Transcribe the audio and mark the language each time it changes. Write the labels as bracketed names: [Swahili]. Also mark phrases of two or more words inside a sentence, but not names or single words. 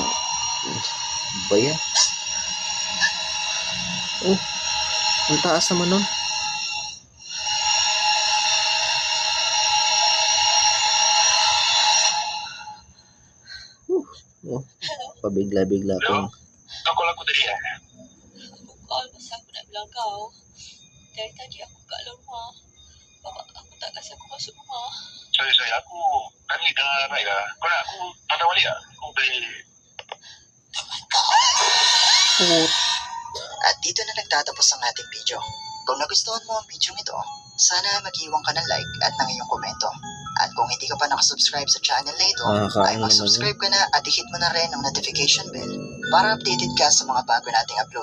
[Filipino] Ba yan? Oh, ang taas naman nun. Oh, pabigla-bigla po. [Cebuano] Ako lang ko diri ha. Bukal, basta ako na bilang kau. [Malay] Dari tadi aku kat luar rumah. Bapak aku tak kasi aku masuk rumah. Sorry, aku kan ni dah naik lah. Kau nak aku patah balik lah? Aku boleh. Oh, [Filipino] At dito na nagtatapos ang ating video. Kung nagustuhan mo ang video ito, sana mag-iwan ka ng like at ng iyong komento. At kung hindi ka pa nakasubscribe sa channel na ito, ay nakakaano naman yun. mag-subscribe ka na at i-hit mo na rin ang [English] notification bell [Filipino] para updated ka sa mga bago nating upload.